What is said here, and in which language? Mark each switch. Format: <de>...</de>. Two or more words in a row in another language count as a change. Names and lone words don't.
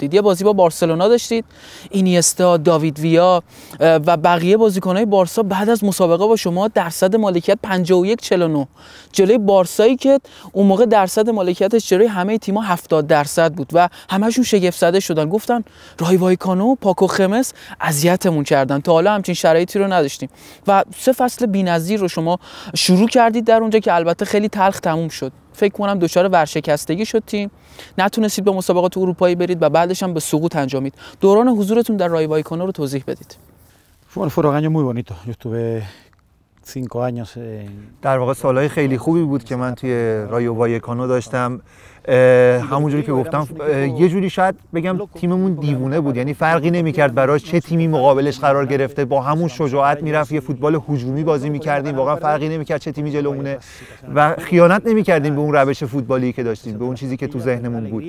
<fa>یه بازی با بارسلونا داشتید، اینیستا، داوید ویا و بقیه بازیکن‌های بارسا بعد از مسابقه با شما درصد مالکیت 51-49 جلوی بارسایی که اون موقع درصد مالکیتش جلوی همه تیم‌ها 70% بود و همه‌شون شگفت زده شدن، گفتن رای وایکانو، پاکو خمس اذیتمون کردن، تا حالا همچین شرایطی رو نداشتیم و 3 فصل بی‌نظیر رو شما شروع کردید در اونجا که البته خیلی تلخ تموم شد. فکر کنم دچار ورشکستگی شد تیم، نتونستید به مسابقات اروپایی برید و بعدش هم به سقوط انجامید. دوران حضورتون در رای وایکانو رو توضیح بدید.</fa> <es>Fueron años muy bonitos. Yo estuve 5 años.</es> <fa>در واقع سالهای خیلی خوبی بود که من توی رایو وایکانو داشتم. همونجوری که گفتم یه جوری شاید بگم تیممون دیوونه بود، یعنی فرقی نمی‌کرد براش چه تیمی مقابلش قرار گرفته، با همون شجاعت میرفت یه فوتبال هجومی بازی می‌کردیم، واقعا فرقی نمی‌کرد چه تیمی جلومونه و خیانت نمی‌کردیم به اون روش فوتبالی که داشتیم، به اون چیزی که تو ذهنمون بود.</fa>